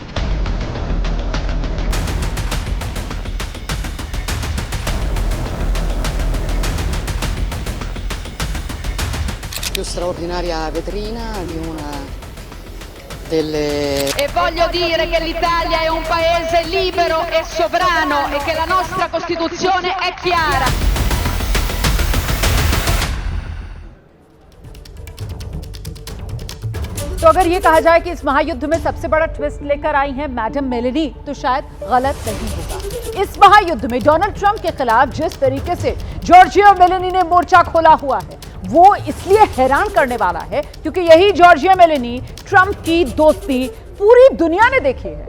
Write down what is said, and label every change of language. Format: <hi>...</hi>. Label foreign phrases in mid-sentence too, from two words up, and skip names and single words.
<it>Più straordinaria vetrina di una delle... E voglio dire che l'Italia è un paese libero e sovrano e che la nostra Costituzione è chiara.</it> <hi>तो अगर ये कहा जाए कि इस महायुद्ध में सबसे बड़ा ट्विस्ट लेकर आई हैं मैडम मेलेनी, तो शायद गलत नहीं होगा। इस महायुद्ध में डोनाल्ड ट्रंप के खिलाफ जिस तरीके से जॉर्जिया मेलेनी ने मोर्चा खोला हुआ है, वो इसलिए हैरान करने वाला है क्योंकि यही जॉर्जिया मेलेनी ट्रंप की दोस्ती पूरी दुनिया ने देखी है।</hi>